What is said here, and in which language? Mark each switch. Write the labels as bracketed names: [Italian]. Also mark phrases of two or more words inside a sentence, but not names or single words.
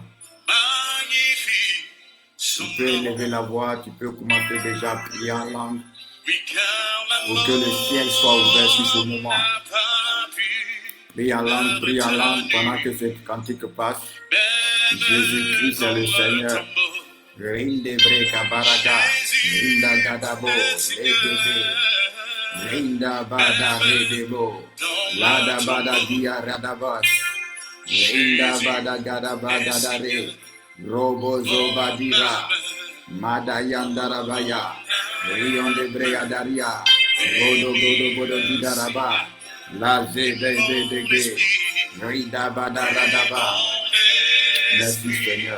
[French] magnifie son Tu peux nom. élever la voix, tu peux commencer déjà à prier en langue Oui, car la pour que le ciel soit ouvert sur ce moment. n'a pas pu Prie en langue pendant que cette cantique passe. Jésus-Christ est le Seigneur. Rinde breka baraga, rinda gadabo, legede, rinda bada redebo, lada bada dia radabas, rinda bada gada bada dare, robo zobadira, madayandarabaya, rion de brega daria, rodo godo godo didaraba, la zebe de rinda bada radaba. Merci Seigneur.